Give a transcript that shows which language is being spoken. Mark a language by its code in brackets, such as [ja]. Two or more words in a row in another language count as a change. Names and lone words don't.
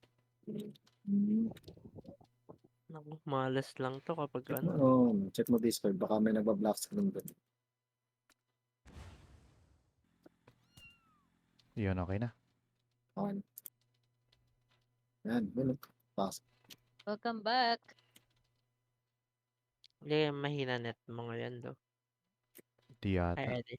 [tl] Naku, malas lang to kapag Check mo Discord. Baka may nagba-black screen doon. Yun, okay na. Okay. Yan, ganun. Pass. [en] Welcome back. [tl] Hindi, mahina net mo ngayon do. Di yata. Ay, edi.